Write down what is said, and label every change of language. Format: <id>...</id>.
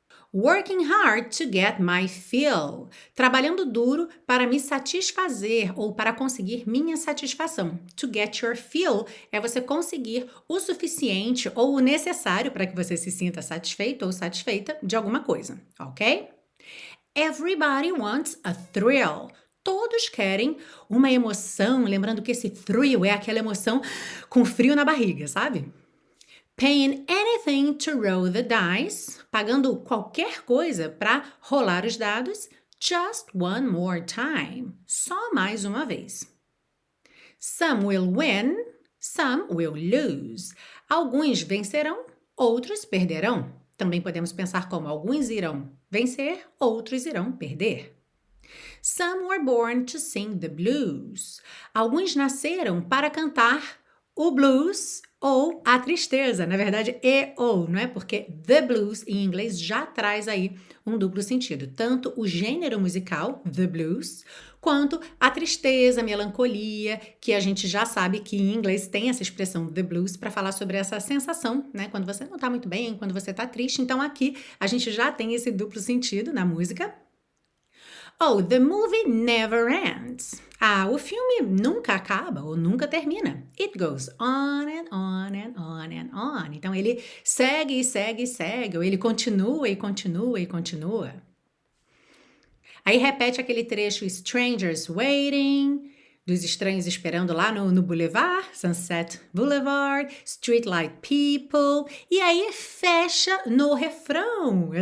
<en>Working hard to get my fill.</en> <pt>Trabalhando duro para me satisfazer ou para conseguir minha satisfação.</pt> <en>To get your fill</en> <pt>é você conseguir o suficiente ou o necessário para que você se sinta satisfeito ou satisfeita de alguma coisa, ok?</pt> <en>Everybody wants a thrill.</en> <pt>Todos querem uma emoção, lembrando que esse thrill é aquela emoção com frio na barriga, sabe?</pt> <en>Paying anything to roll the dice,</en> <pt>pagando qualquer coisa para rolar os dados,</pt> <en>just one more time,</en> <pt>só mais uma vez.</pt> <en>Some will win, some will lose.</en> <pt>Alguns vencerão, outros perderão. Também podemos pensar como alguns irão vencer, outros irão perder.</pt> <en>Some were born to sing the blues.</en> <pt>Alguns nasceram para cantar o blues ou a tristeza, na verdade não é? Porque the blues em inglês já traz aí um duplo sentido, tanto o gênero musical, the blues, quanto a tristeza, a melancolia, que a gente já sabe que em inglês tem essa expressão the blues para falar sobre essa sensação, né? Quando você não tá muito bem, quando você tá triste, então aqui a gente já tem esse duplo sentido na música.</pt> <en>Oh, the movie never ends.</en> <pt>O filme nunca acaba ou nunca termina.</pt> <en>It goes on and on and on and on.</en> <pt>Então ele segue e segue e segue, ou ele continua e continua e continua. Aí repete aquele trecho</pt> <en>Strangers Waiting,</en> <pt>dos estranhos esperando lá no Boulevard, Sunset Boulevard,</pt> <en>Streetlight People,</en> <pt>e aí fecha no refrão.</pt>